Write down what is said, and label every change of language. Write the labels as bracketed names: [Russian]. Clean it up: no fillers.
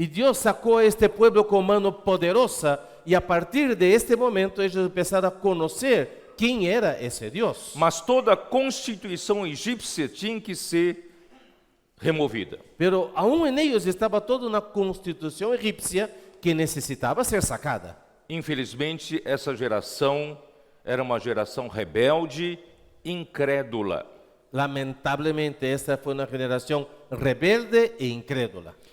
[Spanish] Y Dios sacó a este pueblo con mano poderosa y a partir de este momento ellos empezaron a conocer quién era ese Dios. [Portuguese] Mas toda a constituição egípcia tinha que ser removida. [Spanish] Pero aún en ellos estaba toda una constitución egipcia que necesitaba ser sacada. [Portuguese] Infelizmente, essa geração era uma geração rebelde, incrédula. [Spanish] Lamentablemente, esta fue una generación rebelde e incrédula.